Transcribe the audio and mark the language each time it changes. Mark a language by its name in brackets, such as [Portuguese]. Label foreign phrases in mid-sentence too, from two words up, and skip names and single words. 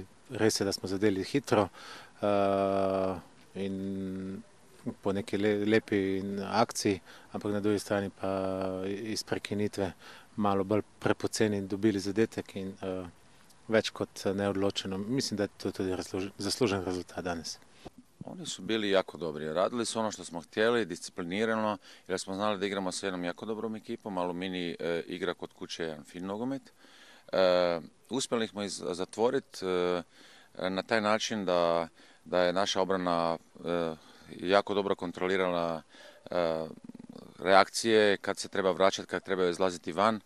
[Slovenian] Res je, da smo zadeli hitro in po neki lepi akciji, ampak na drugi strani pa iz prekinitve malo bolj prepoceni dobili zadetek in več kot neodločeno. Mislim da je to tudi zaslužen rezultat danes. [Croatian] Oni su bili jako dobri. Radili su ono što smo htjeli, disciplinirano, jer smo znali da igramo s jednom jako dobrom ekipom. Aluminij igra kod kuće jedan fin nogomet. Uspjeli smo ih zatvoriti na taj način da je naša obrana jako dobro kontrolirala reakcije kad se treba vraćati, kad treba izlaziti van.